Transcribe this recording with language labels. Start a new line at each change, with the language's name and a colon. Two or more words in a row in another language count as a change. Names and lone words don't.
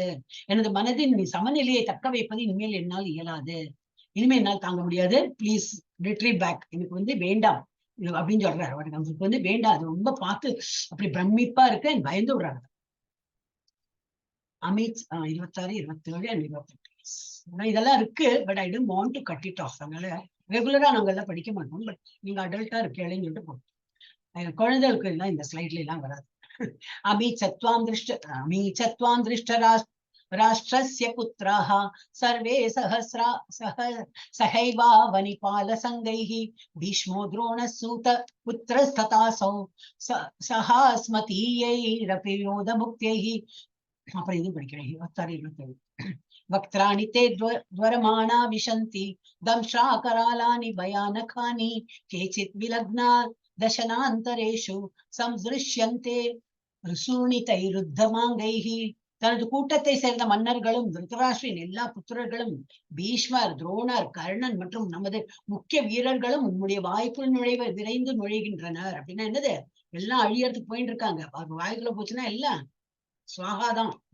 Tamil: எனது மனதின் சமநிலையை தக்க வைப்பது இனிமேல் என்னால் இயலாது. இனிமேல் என்னால் தாங்க முடியாது.
English: please retrieve back.
Tamil: எனக்கு வந்து வேண்டாம் அப்படின்னு சொல்றாரு. அவருக்கு வந்து வேண்டாம். அது ரொம்ப பார்த்து அப்படி பிரமிப்பா இருக்கு, பயந்து விடுறாங்க. அமித் 26, 27 and 28 இதெல்லாம் இருக்கு.
English: But I don't want to cut it off.
Tamil: அதனால ரெகுலரா நாங்க எல்லாம் படிக்க மாட்டோம். பட் நீங்க அடல்ட்டா இருக்கேன்னு சொல்லிட்டு போட்டோம். குழந்தைகளுக்கு எல்லாம் இந்த ஸ்லைட்ல எல்லாம் வராது.
Sanskrit: अमीचत्वां धृत राष्ट्रस्य पुत्राः सर्वे सहैवा वनिपाल सङ्घैः भीष्मो द्रोणसूत पुत्रस्तथासौ सहास्मदीयैरपि योध मुख्यैः.
Tamil: அப்புறம் இது படிக்கிறேன் 26, 27.
Sanskrit: वक्त्राणि ते द्वरमाणा विशन्ति दंशाकरालानि भयानकानि केचित् विलग्ना दशनान्तरेषु संदृश्यन्ते ருத்தமாங்கைஹி.
Tamil: தனது கூட்டத்தை சேர்ந்த மன்னர்களும் திருதராஷ்டிரின் எல்லா புத்திரர்களும் பீஷ்மர், துரோணர், கர்ணன் மற்றும் நமது முக்கிய வீரர்களும் உம்முடைய வாய்ப்புள் விரைந்து நுழைகின்றனர். அப்படின்னா என்னது, எல்லாம் அழியறதுக்கு போயிட்டு இருக்காங்க. அவர் வாய்க்குள்ள போச்சுன்னா எல்லாம் சுவாகாதான்.